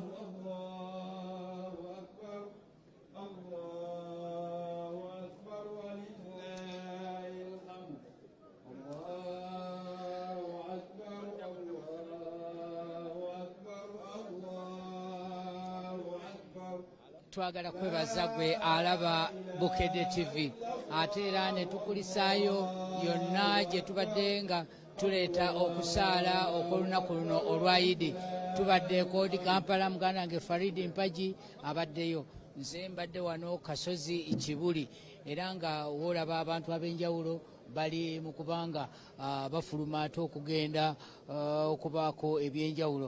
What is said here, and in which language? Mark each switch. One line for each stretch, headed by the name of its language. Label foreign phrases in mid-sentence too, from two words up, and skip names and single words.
Arabic: الله أكبر. الله أكبر ولله الحمد. الله أكبر. الله أكبر. الله أكبر.
Ganda: twagala kwebaza gwe alaba Bukedde TV ate era ne tukulisaayo yonna gye tubadde nga tuleeta okusaala okw'olunaku luno olwa Idi. Tubadde Koodi Kampala, muganda wange Faridi Mpagi abaddeyo, nze mbadde wano Kasozi Kibuli, era nga woolaba abantu ab'enjawulo bali mu kubanga bafuluma ate okugenda okubaako ebyenjawulo.